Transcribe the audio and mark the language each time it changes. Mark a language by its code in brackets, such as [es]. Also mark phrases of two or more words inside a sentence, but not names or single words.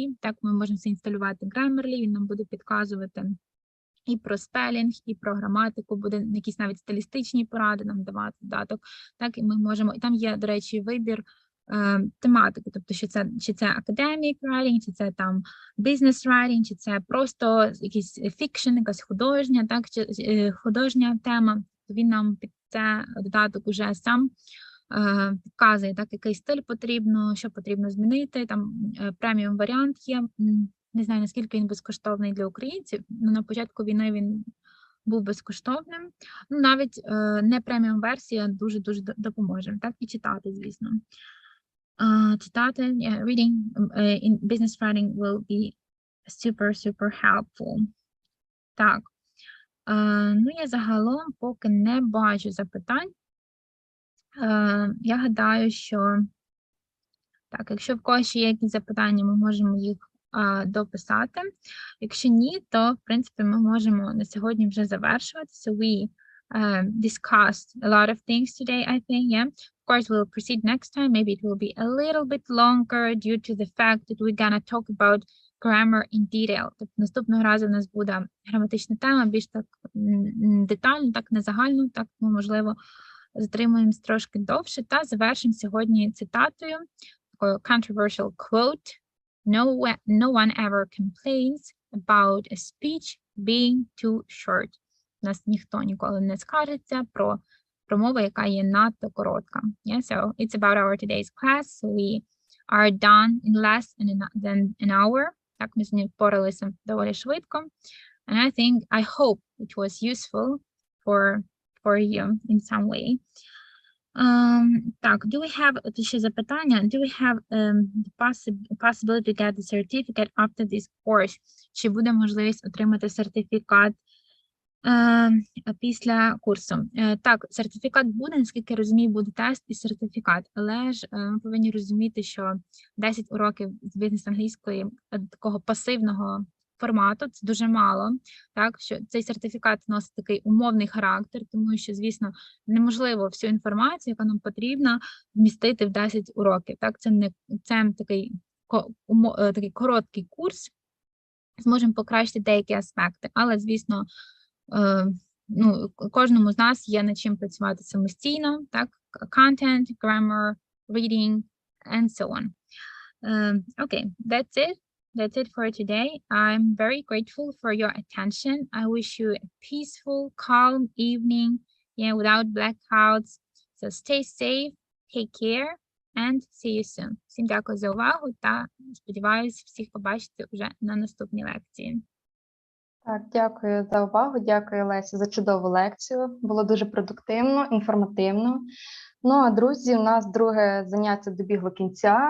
[uk] Так, ми можемо інсталювати Grammarly, він нам буде підказувати і про спелінг, і про граматику, буде якісь навіть стилістичні поради нам давати додаток. Так, і ми можемо, і там є, до речі, вибір тематики, тобто, чи це [en] academic writing, [uk] чи це там [en] business writing, [uk] чи це просто якийсь fiction, якась художня, так, чи художня тема, то він нам під це додаток уже сам підказує, так, який стиль потрібно, що потрібно змінити, там преміум варіант є, не знаю, наскільки він безкоштовний для українців, але на початку війни він був безкоштовним, ну, навіть не преміум версія дуже-дуже допоможе, так, і читати, звісно. Цитати, [en] yeah, reading in business writing will be super helpful. [uk] Так, ну я загалом поки не бачу запитань. Я гадаю, що так, якщо в когось ще є якісь запитання, ми можемо їх дописати. Якщо ні, то, в принципі, ми можемо на сьогодні вже завершувати. [en] So we discussed a lot of things today, I think, yeah. Of course, we'll proceed next time. Maybe it will be a little bit longer due to the fact that we're gonna talk about grammar in detail. [uk] Тобто наступного разу у нас буде граматична тема, більш так детально, так не загально, так, ну, можливо, затримуємось трошки довше та завершимо сьогодні цитатою, такою [en] controversial quote. No one ever complains about a speech being too short. [uk] У нас ніхто ніколи не скаржиться про промову, яка є надто коротка. [en] Yeah, so it's about our today's class. So we are done in less than an hour. [uk] Так, ми з ним впоралися доволі швидко. [en] And I hope it was useful for you in some way. Так, do we have, [uk] от ще запитання, [en] do we have the possibility to get the certificate after this course? [uk] Чи буде можливість отримати сертифікат після курсу? Так, сертифікат буде, наскільки я розумію, буде тест і сертифікат, але ж ми повинні розуміти, що 10 уроків з бізнес-англійської такого пасивного формату, це дуже мало, так, що цей сертифікат носить такий умовний характер, тому що, звісно, неможливо всю інформацію, яка нам потрібна, вмістити в 10 уроків, так, це такий короткий курс, зможемо покращити деякі аспекти, але, звісно, ну, кожному з нас є над чим працювати самостійно, так, [en] content, grammar, reading, and so on. Okay, that's it. That's it for today. I'm very grateful for your attention. I wish you a peaceful, calm evening, yeah, without blackouts. So stay safe, take care, and see you soon. [uk] Всім дякую за увагу та сподіваюся всіх побачити вже на наступній лекції. Так, дякую за увагу, дякую, Лесі, за чудову лекцію. Було дуже продуктивно, інформативно. Ну, а, друзі, у нас друге заняття добігло кінця.